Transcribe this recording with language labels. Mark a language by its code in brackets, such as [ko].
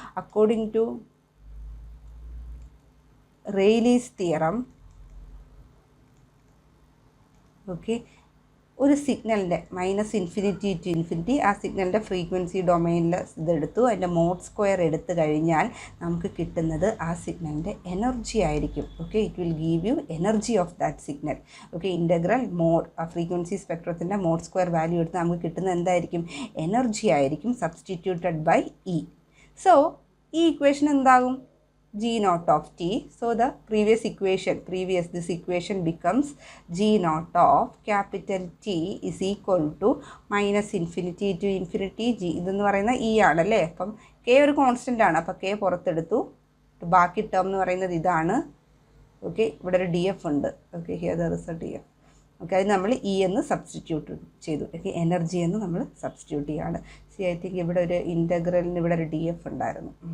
[ml] According to റെയ്ലീസ് theorem, okay, ഒരു സിഗ്നലിൻ്റെ -infinity to infinity, ആ സിഗ്നലിൻ്റെ frequency ഡൊമൈനിൽ ഇതെടുത്തു, അതിൻ്റെ മോഡ് സ്ക്വയർ എടുത്തു കഴിഞ്ഞാൽ നമുക്ക് കിട്ടുന്നത് ആ സിഗ്നലിൻ്റെ എനർജി ആയിരിക്കും. Okay, [en] It will give you energy of that signal. [ml] Okay, integral mode ആ ഫ്രീക്വൻസി സ്പെക്ട്രത്തിൻ്റെ മോഡ് സ്ക്വയർ വാല്യൂ എടുത്ത് നമുക്ക് കിട്ടുന്നത് എന്തായിരിക്കും? എനർജി ആയിരിക്കും, സബ്സ്റ്റിറ്റ്യൂട്ടഡ് ബൈ ഇ. സോ ഈ ഇക്വേഷൻ എന്താകും? g naught of t. [en] So the this equation becomes g naught of capital T is equal to -infinity to infinity g. [ml] ഇതെന്ന് പറയുന്ന E ആണല്ലേ. അപ്പം കെ ഒരു കോൺസ്റ്റൻ്റ് ആണ്, അപ്പോൾ കെ പുറത്തെടുത്തു. ബാക്കി ടേം എന്ന് പറയുന്നത് ഇതാണ്. ഓക്കെ, ഇവിടെ ഒരു ഡി എഫ് ഉണ്ട്. Okay, [en] Here there is a D F. [ml] Okay, അത് നമ്മൾ ഇ എന്ന് സബ്സ്റ്റിറ്റ്യൂട്ട് ചെയ്തു. ഓക്കെ, എനർജി എന്ന് നമ്മൾ സബ്സ്റ്റിറ്റ്യൂട്ട് ചെയ്യുകയാണ്. [en] see I think [ml] ഇവിടെ ഒരു ഇൻ്റഗ്രലിന് ഇവിടെ ഒരു ഡി എഫ് ഉണ്ടായിരുന്നു.